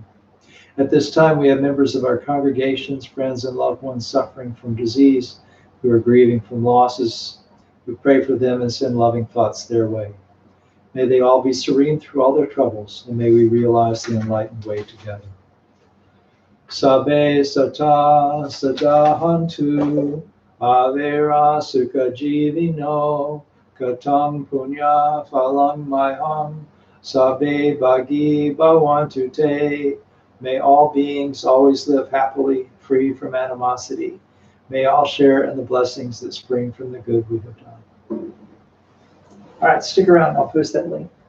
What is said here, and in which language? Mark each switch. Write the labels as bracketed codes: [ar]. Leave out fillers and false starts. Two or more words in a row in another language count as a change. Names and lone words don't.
[en] At this time, we have members of our congregations, friends, and loved ones suffering from disease, who are grieving from losses. We pray for them and send loving thoughts their way. May they all be serene through all their troubles, and may we realize the enlightened way together. [pi] Sabbe sata sadahantu avera sukha jivino katam punya phalang mayam sabbe bhagi bhavantu te. [en] May all beings always live happily, free from animosity. May all share in the blessings that spring from the good we have done. All right, stick around. I'll post that link.